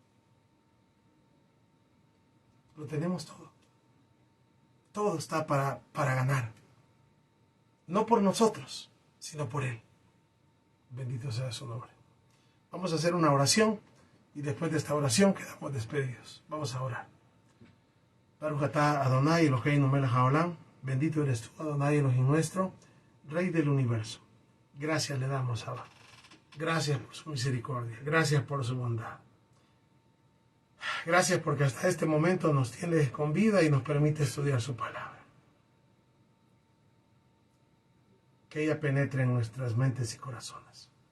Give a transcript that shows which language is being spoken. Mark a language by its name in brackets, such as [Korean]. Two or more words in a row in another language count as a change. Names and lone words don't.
[Spanish] Lo tenemos todo. Todo está para ganar. No por nosotros, sino por Él. Bendito sea su nombre. Vamos a hacer una oración y después de esta oración quedamos despedidos. Vamos a orar. [Hebrew] ברוך אתה אדוני אלוהינו מלך העולם. [Spanish] Bendito eres tú, Adonai Elohim nuestro, Rey del universo. Gracias le damos, Abba. Gracias por su misericordia. Gracias por su bondad. Gracias porque hasta este momento nos tiene con vida y nos permite estudiar su palabra. Que ella penetre en nuestras mentes y corazones.